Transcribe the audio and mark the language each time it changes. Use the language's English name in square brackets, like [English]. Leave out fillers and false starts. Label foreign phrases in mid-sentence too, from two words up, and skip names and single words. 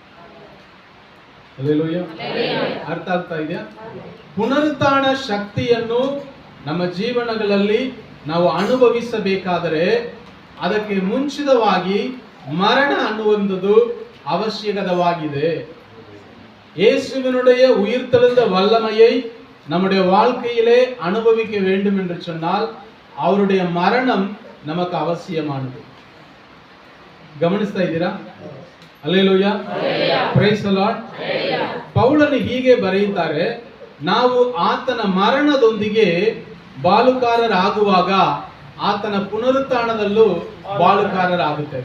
[Kannada] ಹಲ್ಲೆಲೂಯಾ, ಅರ್ಥ ಆಗ್ತಾ ಇದೆಯಾ? ಪುನರುತ್ಥಾನ ಶಕ್ತಿಯನ್ನು ನಮ್ಮ ಜೀವನಗಳಲ್ಲಿ ನಾವು ಅನುಭವಿಸಬೇಕಾದರೆ ಅದಕ್ಕೆ ಮುಂಚಿತವಾಗಿ ಮರಣ ಅನ್ನುವಂಥದ್ದು ಅವಶ್ಯಕವಾಗಿದೆ. [Tamil] இயேசுவினுடைய உயிர்த்தெழுந்த வல்லமையை நம்முடைய வாழ்க்கையிலே அனுபவிக்க வேண்டும் என்று சொன்னால் அவருடைய மரணம் நமக்கு அவசியமானது. [Kannada] ಗಮನಿಸ್ತಾ ಇದ್ದೀರಾ? ಹಲ್ಲೆಲೂಯಾ, [English] praise the Lord. [Kannada] ಪೌಲನು ಹೀಗೆ ಬರೆಯುತ್ತಾರೆ, ನಾವು ಆತನ ಮರಣದೊಂದಿಗೆ ಬಾಳುಕಾರರಾಗುವಾಗ ಆತನ ಪುನರುತ್ಥಾನದಲ್ಲೂ ಬಾಳುಕಾರರಾಗುತ್ತೇವೆ.